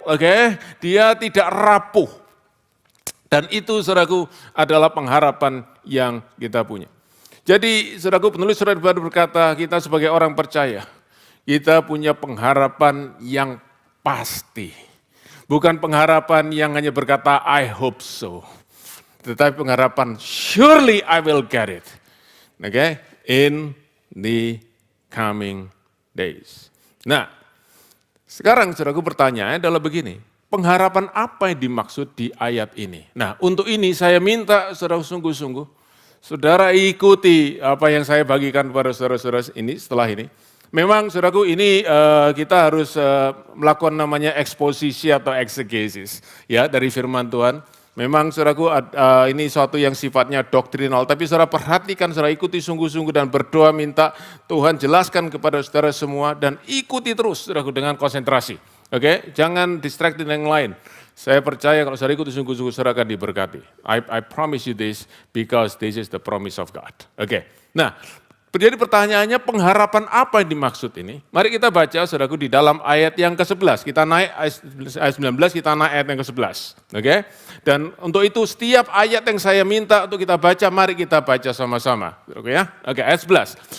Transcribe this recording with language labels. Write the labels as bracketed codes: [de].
[id] Oke, dia tidak rapuh. Dan itu, saudaraku, adalah pengharapan yang kita punya. Jadi, saudaraku, penulis surat baru berkata, kita sebagai orang percaya, kita punya pengharapan yang pasti. Bukan pengharapan yang hanya berkata, [en] I hope so. [id] Tetapi pengharapan, [en] surely I will get it. Okay? In the coming days. [id] Nah, sekarang saudaraku pertanyaannya adalah begini. Pengharapan apa yang dimaksud di ayat ini? Nah, untuk ini saya minta saudara sungguh-sungguh, saudara ikuti apa yang saya bagikan kepada saudara-saudara ini setelah ini. Memang saudaraku ini kita harus melakukan namanya eksposisi atau eksegesis ya dari firman Tuhan. Memang saudaraku ini suatu yang sifatnya doktrinal, tapi saudara perhatikan, saudara ikuti sungguh-sungguh dan berdoa minta Tuhan jelaskan kepada saudara semua dan ikuti terus saudaraku dengan konsentrasi. Oke, jangan distract dengan yang lain. Saya percaya kalau saudara ikuti sungguh-sungguh saudara akan diberkati. [en] I promise you this because this is the promise of God. [id] Oke, nah. Jadi pertanyaannya pengharapan apa yang dimaksud ini? Mari kita baca saudaraku di dalam ayat yang ke-11. Kita naik ayat 19, kita naik ayat yang ke-11. Oke? Dan untuk itu setiap ayat yang saya minta untuk kita baca, mari kita baca sama-sama. Oke ya? Oke, ayat 11.